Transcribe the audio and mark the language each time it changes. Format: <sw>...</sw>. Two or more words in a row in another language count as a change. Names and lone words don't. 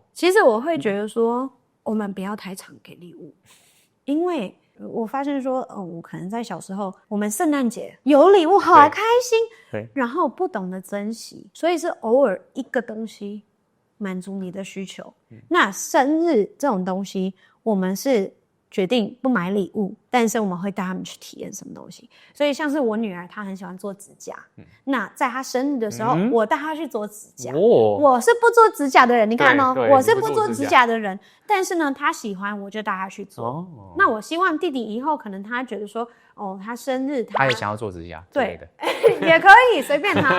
<zh>其實我會覺得說，我們不要太常給禮物，因為我發現說，我可能在小時候，我們聖誕節有禮物好開心，對，然後不懂得珍惜，所以是偶爾一個東西滿足你的需求。那生日這種東西，我們是決定不買禮物，但是我們會帶他們去體驗什麼東西。所以像是我女兒，她很喜歡做指甲，那在她生日的時候，我帶她去做指甲。我是不做指甲的人，你看我是不做指甲的人，但是呢，她喜歡，我就帶她去做。那我希望弟弟以後可能他覺得說，他生日他也想要做指甲，对的，也可以隨便他。</zh>